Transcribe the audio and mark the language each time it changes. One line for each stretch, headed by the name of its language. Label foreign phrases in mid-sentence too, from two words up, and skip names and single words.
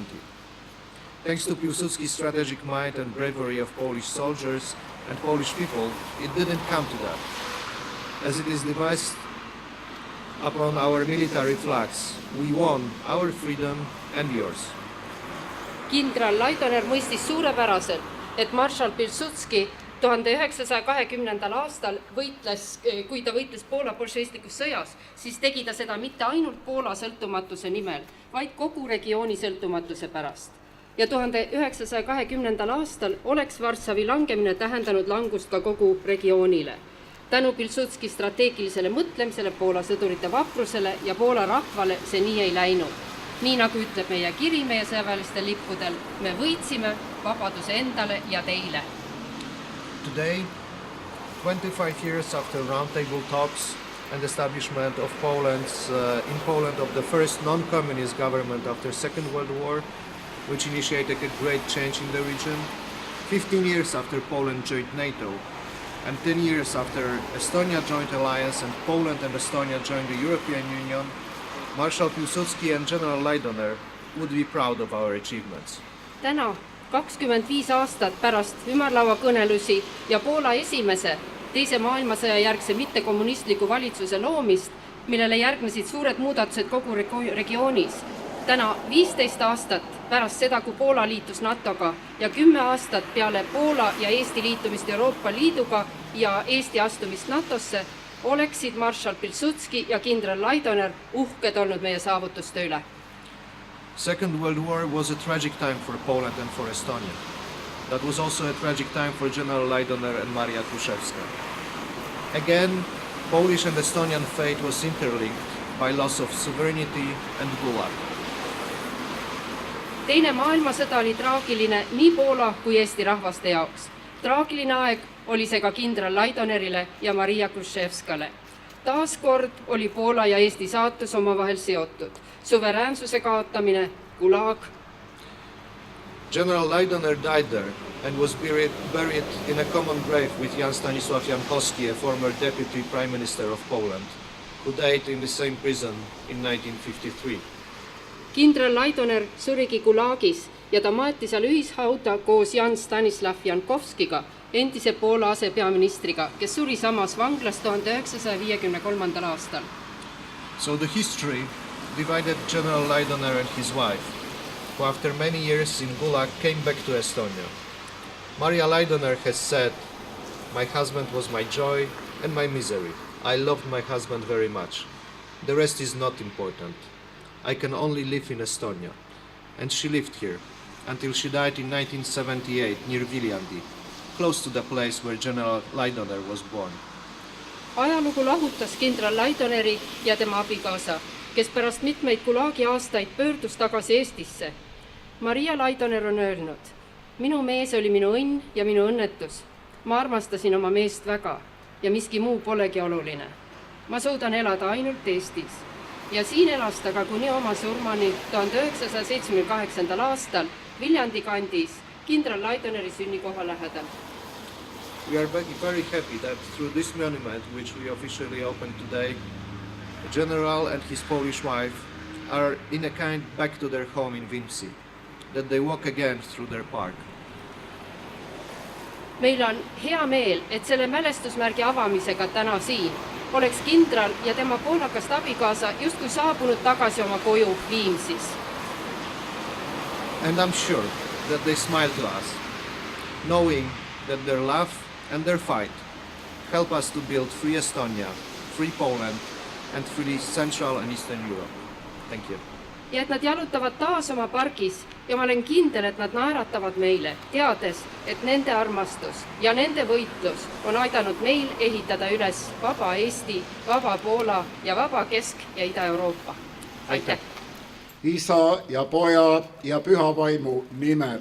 English: Thanks to Piłsudski's strategic mind and bravery of Polish soldiers and Polish people, it didn't come to that. As it is devised upon our military flags, we won our freedom and yours.
Estonian: Kindral Laidoner mõistis suurepäraselt, et marshal Pilsudski 1920. aastal kui ta võitles Poola bolševistlikus sõjas, siis tegi ta seda mitte ainult Poola sõltumatuse nimel, vaid kogu regiooni sõltumatuse pärast. Ja 1920. aastal oleks Varssavi langemine tähendanud langust ka kogu regioonile. Tänu Pilsudski strateegilisele mõtlemisele, Poola sõdurite vaprusele ja Poola rahvale see nii ei läinud. Nii nagu ütleb meie kiri meie sõjaväelistel lippudel, me võitsime vabaduse endale ja teile.
English: Today, 25 years after roundtable talks and establishment of in Poland of the first non-communist government after Second World War, which initiated a great change in the region, 15 years after Poland joined NATO, and 10 years after Estonia joined alliance and Poland and Estonia joined the European Union, Marshal Piłsudski and General Laidoner would be proud of our achievements.
Estonian: Täna, 25 aastat pärast ümarlauakõnelusi ja Poola esimese teise maailmasõja järgse mittekommunistliku valitsuse loomist, millele järgnesid suured muudatused kogu regioonis. Täna 15 aastat pärast seda, kui Poola liitus NATOga ja 10 aastat peale Poola ja Eesti liitumist Euroopa Liiduga ja Eesti astumist NATOsse, oleksid marshal Pilsudski ja kindral Laidoner uhked olnud meie saavutuste üle.
English: Second World War was a tragic time for Poland and for Estonia. That was also a tragic time for General Laidoner and Maria Kruszewska. Again, Polish and Estonian fate was interlinked by loss of sovereignty and Gulag.
Estonian: Teine maailmasõda oli traagiline nii Poola kui Eesti rahvaste jaoks. Traagiline aeg oli see ka kindral Laidonerile ja Maria Kruszewskale. Taaskord oli Poola ja Eesti saatus omavahel seotud. Suveräänsuse kaotamine, Gulag.
English: General Laidoner died there and was buried in a common grave with Jan Stanisław Jankowski, a former deputy prime minister of Poland, who died in the same prison in 1953.
Estonian: Kindral Laidoner surigi Gulagis ja ta maeti seal ühishauda koos Jan Stanisław Jankowskiga, endise Poola asepeaministriga, kes suri samas vanglas 1953. aastal.
English: So the history divided General Laidoner and his wife, who after many years in Gulag came back to Estonia. Maria Laidoner has said, "My husband was my joy and my misery. I loved my husband very much. The rest is not important. I can only live in Estonia." And she lived here until she died in 1978 near Viljandi, close to the place where General Laidoner was born.
Estonian: Ajalugu lahutas kindral Laidoneri ja tema abikaasa, kes pärast mitmeid Gulagi aastaid pöördus tagasi Eestisse. Maria Laidoner on öelnud, minu mees oli minu õnn ja minu õnnetus. Ma armastasin oma meest väga ja miski muu polegi oluline. Ma suudan elada ainult Eestis. Ja siin elas ta ka kuni oma surmani 1978. aastal Viljandi kandis kindral Laidoneri sünnikoha lähedal.
English: We are very happy that through this monument, which we officially opened today, the general and his Polish wife are in a kind back to their home in Viimsi, that they walk again through their park.
Estonian: Meil on hea meel, et selle mälestusmärgi avamisega täna siin oleks kindral ja tema poolakast abikaasa justkui saabunud tagasi oma koju Viimsis.
English: And I'm sure that they smile to us, knowing that their love and their fight help us to build free Estonia, free Poland and free Central and Eastern Europe. Thank you.
Estonian: Ja et nad jalutavad taas oma pargis ja ma olen kindel, et nad naeratavad meile, teades, et nende armastus ja nende võitlus on aidanud meil ehitada üles vaba Eesti, vaba Poola ja vaba Kesk- ja Ida-Euroopa. Aitäh! Isa ja Poja ja Püha Vaimu nimel.